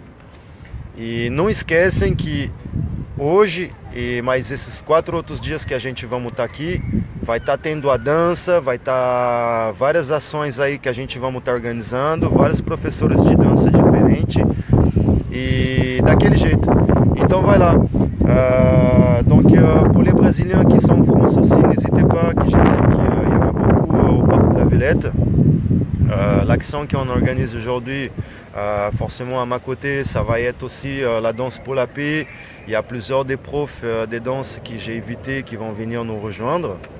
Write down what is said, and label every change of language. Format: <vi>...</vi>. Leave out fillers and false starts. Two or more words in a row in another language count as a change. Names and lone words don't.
<pt>E não esquecem que hoje e mais esses 4 outros dias que a gente vamos estar aqui, vai estar tendo a dança, vai estar várias ações aí que a gente vamos estar organizando, vários professores de dança diferentes e daquele jeito. Então vai lá.</pt> <fr>Donc pour les Brésiliens qui sont en France aussi, n'hésitez pas, que je sais qu'il y aura beaucoup au Parc de la Villette. L'action qu'on organise aujourd'hui, forcément à ma côté, ça va être aussi la danse pour la paix. Il y a plusieurs des profs de danse que j'ai invités qui vont venir nous rejoindre.</fr>